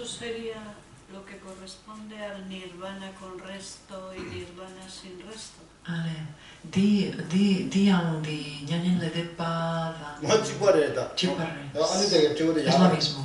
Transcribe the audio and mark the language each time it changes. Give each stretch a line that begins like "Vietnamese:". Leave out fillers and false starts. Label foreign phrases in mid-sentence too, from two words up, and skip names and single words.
Spanish: Eso sería lo que corresponde al nirvana con resto y nirvana sin resto. Ale, di andi, ñañen le de pada. Chiparre. Es lo mismo.